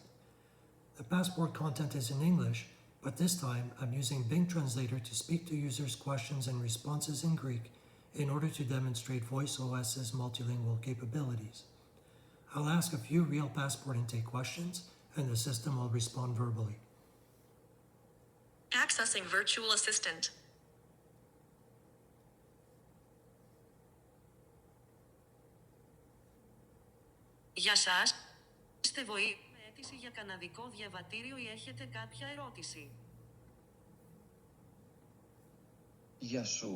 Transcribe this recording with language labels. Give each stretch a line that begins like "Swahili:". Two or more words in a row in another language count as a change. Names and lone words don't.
English: The passport content is in English, but this time I'm using Bing Translator to speak to users' questions and responses in Greek in order to demonstrate VoiceOS's multilingual capabilities. I'll ask a few real passport intake questions and the system will respond verbally. Accessing virtual assistant.
Greek: Γεια σας. Είστε βοήθεια με αίτηση για καναδικό διαβατήριο ή έχετε κάποια ερώτηση? Γεια σου.